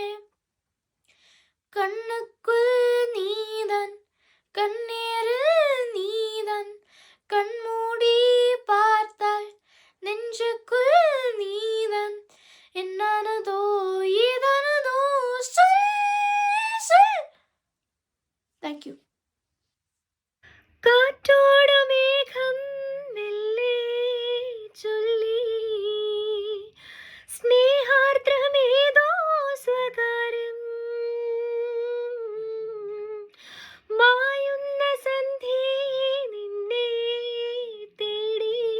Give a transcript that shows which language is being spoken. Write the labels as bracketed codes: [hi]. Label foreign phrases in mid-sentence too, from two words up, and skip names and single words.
[ta] கண்ணுக்குள் நீதான் கண்ணீரில் நீதான் கண்மூடி பார்த்தால் நெஞ்சுக்குள் நீதான் என்னானதோ ஏதானதோ சொல் சொல் தேங்க்யூ [ml] കാറ്റോടു മേഘം മെല്ലെ ചൊല്ലി സ്നേഹാർദ്രമേതോ സ്വകാര്യം മായുന്ന സന്ധ്യേ നിന്നെ തേടി